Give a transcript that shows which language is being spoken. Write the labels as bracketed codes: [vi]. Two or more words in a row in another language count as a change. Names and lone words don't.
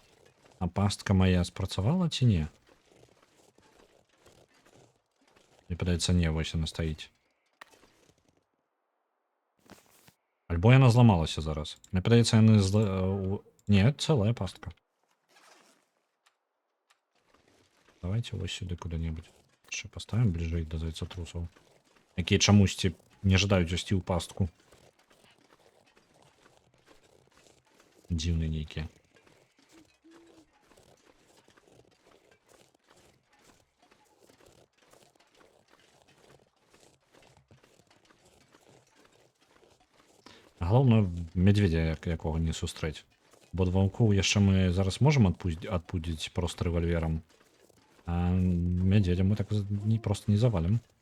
[be] А пастка моя спрацавала ці не? Мне падаецца, не, вось яна стаіць. Альбо яна зламалася зараз. Мне падаецца, яны не, цэлая пастка. Давайте вось сюды куда-нибудь. Яшчэ поставим бліжэй да зайцатрусаў, якія чамусьці не жадаюць ісці ў пастку. Дзіўныя нейкія. Галоўна, мядзведзя якога не сустрэць. Бо ваўкоў яшчэ мы зараз можам адпудзіць проста рэвальверам. А мядзведзя мы так просто не завалім.